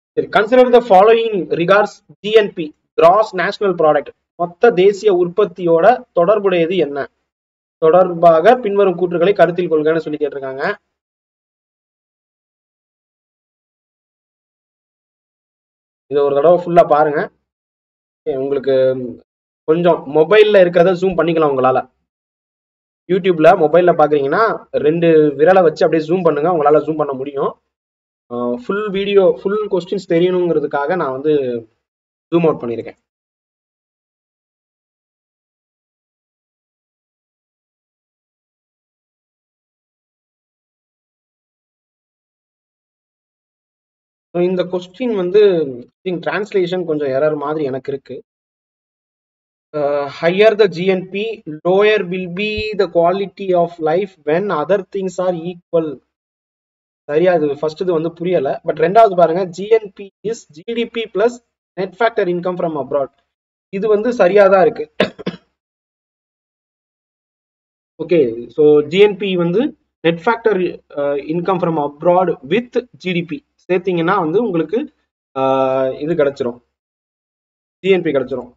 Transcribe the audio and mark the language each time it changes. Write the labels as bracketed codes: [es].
[en] Consider the following regards GNP, gross national product. [ta] மொத்த தேசிய உற்பத்தியோட தொடர்புடையது என்ன? தொடர்பாக பின்வரும் கூற்றுகளை கருத்தில் கொள்கன்னு சொல்லி கேட்டிருக்காங்க. இது ஒரு தடவை ஃபுல்லா பாருங்க. உங்களுக்கு கொஞ்சம் மொபைல்ல இருக்கிறத ஜூம் பண்ணிக்கலாம். உங்களால யூடியூப்ல மொபைல்ல பாக்குறீங்கன்னா 2 விரலை வச்சு அப்படியே ஜூம் பண்ணுங்க, உங்களால ஜூம் பண்ண முடியும். ஃபுல் வீடியோ ஃபுல் கொஸ்டின்ஸ் தெரியணுங்கிறதுக்காக நான் வந்து ஜூம் அவுட் பண்ணியிருக்கேன். இந்த கொஸ்டின் வந்து டிரான்ஸ்லேஷன் கொஞ்சம் எரர் மாதிரி எனக்கு இருக்கு. [en] higher the GNP, lower will be the quality of life when other things are equal. [ta] சரியா, இது ஃபர்ஸ்ட் இது வந்து புரியல. [en] but [ta] ரெண்டாவது பாருங்க, [en] GNP is GDP plus net factor income from abroad. [ta] இது வந்து சரியா தான் இருக்கு. ஓகே, ஸோ GNP வந்து [en] net factor income from abroad with GDP [ta] சேர்த்தீங்கன்னா வந்து உங்களுக்கு இது கிடைச்சிரும், GNP கிடைச்சிரும்.